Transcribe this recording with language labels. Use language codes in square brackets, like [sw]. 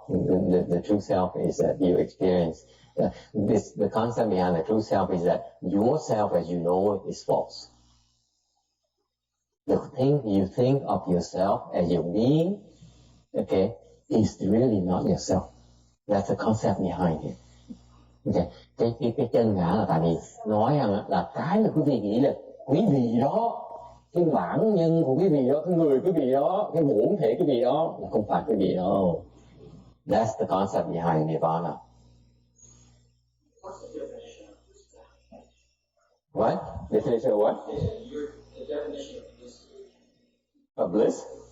[en] The true self is that you experience. The concept behind the true self is that yourself as you know it is false. The thing you think of yourself as your being, okay, is really not yourself. That's the concept behind it. Okay. [vi] Cái chân ngã là tại vì nói rằng là cái mà quý vị nghĩ là quý vị đó, cái bản nhân của quý vị đó, cái người quý vị đó, cái bổn thể quý vị đó là không phải quý vị đâu. [en] That's the concept behind Nirvana. What's the definition of this? What? Definition of what? The definition of bliss. Of bliss?